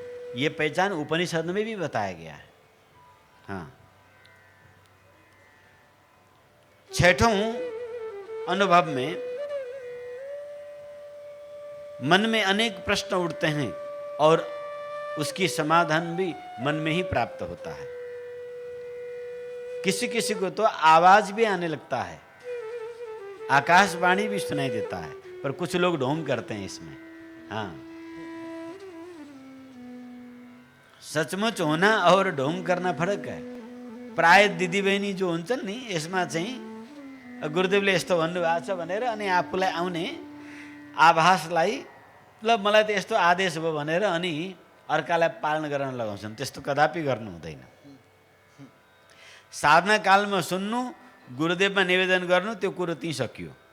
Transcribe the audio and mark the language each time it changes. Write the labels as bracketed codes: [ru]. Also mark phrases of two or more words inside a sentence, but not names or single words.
[hi] ये पहचान उपनिषद में भी बताया गया है। छठों अनुभव में मन में अनेक प्रश्न उठते हैं और उसकी समाधान भी मन में ही प्राप्त होता है। किसी किसी को तो आवाज भी आने लगता है, आकाशवाणी भी सुनाई देता है, पर कुछ लोग ढोंग करते हैं इसमें। सचमुच होना और ढोंग करना फरक है। [ne] प्राय दिदीबहिनी जो हुन्छन् नि, यसमा चाहिँ गुरुदेवले यस्तो भन्नुभएको छ भनेर अनि आफूलाई आउने आभासलाई ल मलाई त यस्तो आदेश भयो भनेर अनि अर्कालाई पालन गर्न लगाउँछन्। त्यस्तो कदापि गर्नु हुँदैन। साधना कालमा सुन्नु, गुरुदेवमा निवेदन गर्नु, त्यो कुरो त्यही सकियो।